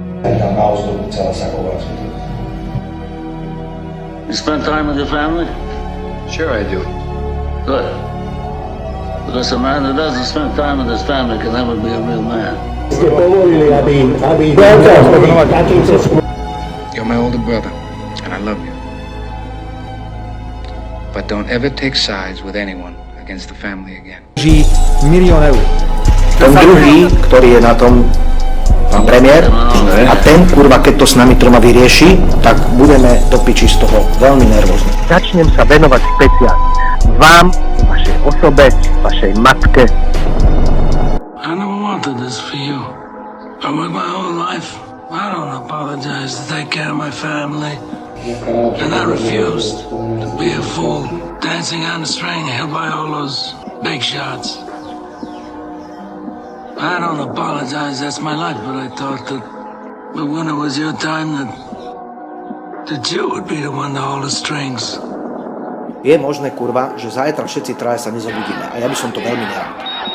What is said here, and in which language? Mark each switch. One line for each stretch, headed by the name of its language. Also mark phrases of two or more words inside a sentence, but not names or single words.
Slovak: tak dám na ozdobu celé saková.
English: You spend time with your family? Sure I do. Good. Because a man that doesn't spend time with his family can never be a real man. You're my older brother, and I love you. But don't ever take sides with anyone against the family again.
Slovak: Ží milión eur. Ten druhý, ktorý je na tom, pán premiér, a ten, kurva, keď to s nami troma vyrieši, tak budeme do piči z toho veľmi nervózni. Začnem sa venovať špeciálne vám, vašej osobe, vašej matke.
English: I never wanted this for you. I worked my whole life. I don't apologize to take care of my family. And I refused to be a fool, dancing on a string held by all those big shots. I don't apologize, that's my life, but I thought that when it was your time that you would be the one to hold the strings.
Slovak: Je možné, kurva, že zajtra všetci traja sa nezobudíme a ja by som to veľmi nerád.